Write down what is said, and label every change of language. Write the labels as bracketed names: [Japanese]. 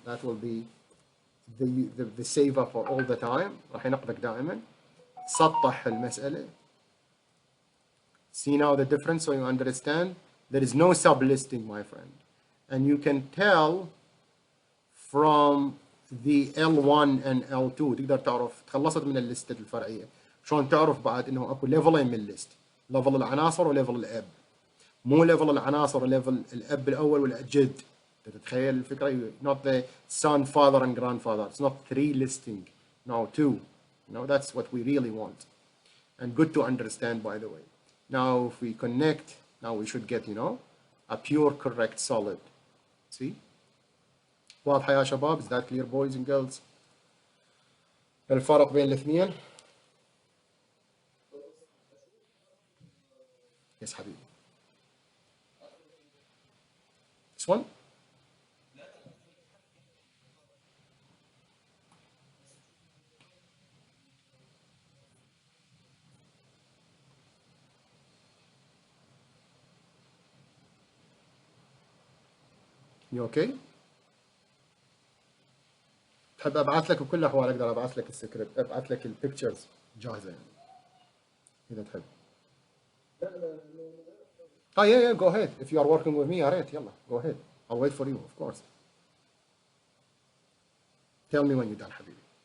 [English] That will be the saver for all the time. [Arabic] راح ينقذك دائما. سطح المسألة. [English] See now the difference, so you understand. There is no sublisting, my friend. And you can tell from the L1 and L2. [Arabic] تقدر تعرف تخلصت من الليستة الفرعية. شلون تعرف بعد انه اكو ليفلين من الليست. ليفل العناصر وليفل الاب. مو ليفل العناصر وليفل الاب الاول والجد. تتخيل الفكرة؟ [English] Not the son, father and grandfather. It's not 3 listing. No, 2. You know, that's what we really want. And good to understand, by the way. Now, if we connect, now we should get, you know, a pure correct solid. See? [Arabic] واضحة يا شباب? [English] Is that clear, boys and girls? [Arabic] الفرق بين الاثنين؟ [English] Yes, [Arabic] حبيبي. [English] This one? You okay? [Arabic] تحب ابعث لك بكل الاحوال، اقدر ابعث لك السكريبت، ابعث لك البيكتشرز جاهزه يعني اذا تحب. [English] yeah, go ahead. If you are working with me, [Arabic] يا ريت يلا [English] go ahead. I'll wait for you, of course. Tell me when you're done, حبيبي.